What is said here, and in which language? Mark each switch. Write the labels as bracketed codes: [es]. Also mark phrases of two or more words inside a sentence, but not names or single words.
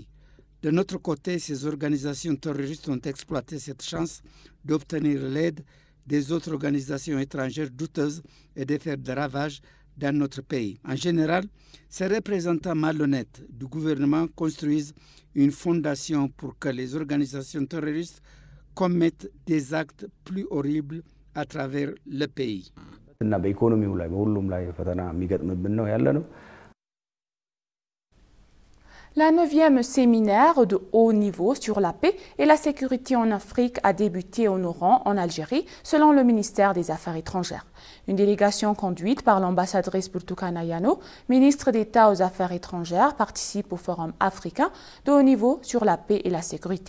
[fr] De notre côté, ces organisations terroristes ont exploité cette chance d'obtenir l'aide des autres organisations étrangères douteuses et de faire des ravages dans notre pays. En général, ces représentants malhonnêtes du gouvernement construisent une fondation pour que les organisations terroristes commettent des actes plus horribles à travers le pays. [am] እና በኢኮኖሚው ላይ በሁሉም ላይ ፈተና የሚገጥምብን ነው ያለነው [fr] La 9e séminaire de haut niveau sur la paix et la sécurité en Afrique a débuté au Oran, en Algérie, selon le ministère des Affaires étrangères. Une délégation conduite par l'ambassadrice Burtukana Yano, ministre d'État aux Affaires étrangères, participe au Forum africain de haut niveau sur la paix et la sécurité.